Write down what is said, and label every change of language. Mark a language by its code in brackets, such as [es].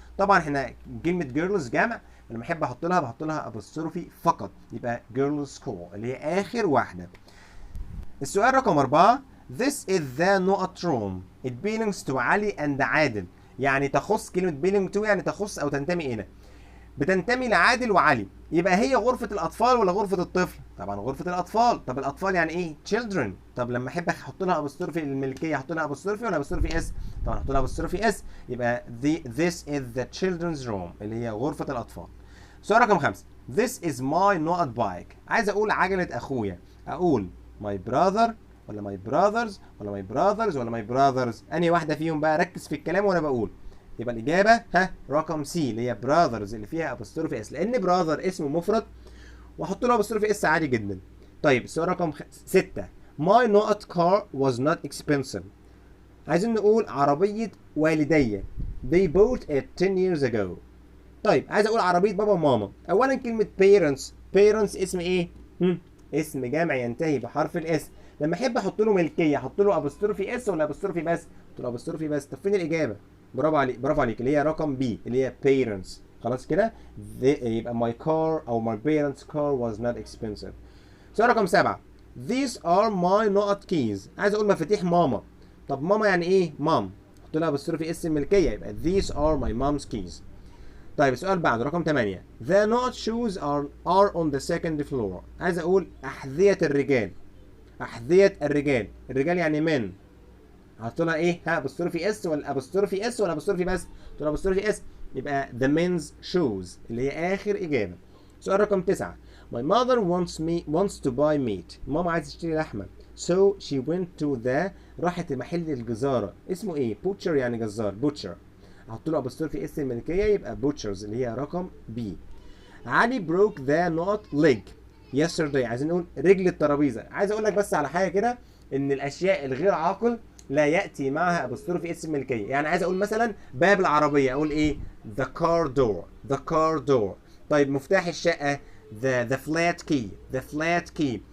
[ar] طبعا احنا كلمه girls جمع، لما احب بحط لها ابوستروفي فقط، يبقى girls school اللي هي اخر واحده. السؤال رقم 4 [en] this is the room. it belongs to Ali and Adel. [ar] يعني تخص، كلمة belong to يعني تخص أو تنتمي إلى. بتنتمي لعادل وعلي. يبقى هي غرفة الأطفال ولا غرفة الطفل؟ طبعا غرفة الأطفال. طب الأطفال يعني إيه؟ children. طب لما أحب أحط لها أبوستروفي للملكية أحط لها أبوستروفي ولا أبوستروفي اس؟ طبعا أحط لها أبوستروفي اس. [en] يبقى this is the children's room [ar] اللي هي غرفة الأطفال. سؤال رقم 5 [en] this is my bike. [ar] عايز أقول عجلة أخويا. أقول my brother ولا my brothers ولا my brothers انهي واحده فيهم بقى؟ ركز في الكلام وانا بقول. يبقى الاجابه رقم سي اللي هي brothers اللي فيها ابوستروفي اس، لان brother اسمه مفرد واحط له ابوستروفي اس عادي جدا. طيب السؤال رقم 6 [en] my car was not expensive. [ar] عايزين نقول عربيه والدي [en] they bought it 10 years ago. [ar] طيب عايز اقول عربيه بابا وماما. اولا كلمه parents اسم ايه؟ اسم جامع ينتهي بحرف الاس. لما احب احط له ملكيه احط له ابوستروفي اس ولا ابوستروفي بس؟ احط له ابوستروفي بس. طب فين الاجابه؟ برافو عليك برافو عليك، اللي هي رقم بي اللي هي parents. خلاص كده يبقى [en] my car او my parents car was not expensive. [ar] سؤال رقم 7. [en] These are my not keys. [ar] عايز اقول مفاتيح ماما. طب ماما يعني ايه؟ مام. حط لها بصرف اسم الملكيه يبقى [en] these are my mom's keys. [ar] طيب السؤال بعده رقم 8. [en] The not shoes are on the second floor. [ar] عايز اقول احذيه الرجال. احذيه الرجال. الرجال يعني من. هحط لها ايه؟ ها بصرفي اس ولا ابصرفي اس ولا ابصرفي بس؟ قلت لها بصرفي اس يبقى [en] the men's shoes [ar] اللي هي اخر اجابه. سؤال رقم 9. [en] My mother wants to buy meat. [ar] ماما عايزه تشتري لحمه. [en] So she went to the. [ar] راحت محل الجزاره اسمه ايه؟ butcher يعني جزار butcher. هحط له ابوستروفي اس الملكيه يبقى butchers اللي هي رقم بي. [en] Ali broke the not leg yesterday. [ar] عايزين نقول رجل الترابيزه. عايز اقول لك بس على حاجه كده ان الاشياء الغير عاقل لا ياتي معها ابوستروفي اس الملكيه. يعني عايز اقول مثلا باب العربيه اقول ايه؟ [en] the car door the car door. [ar] طيب مفتاح الشقه [en] the flat key.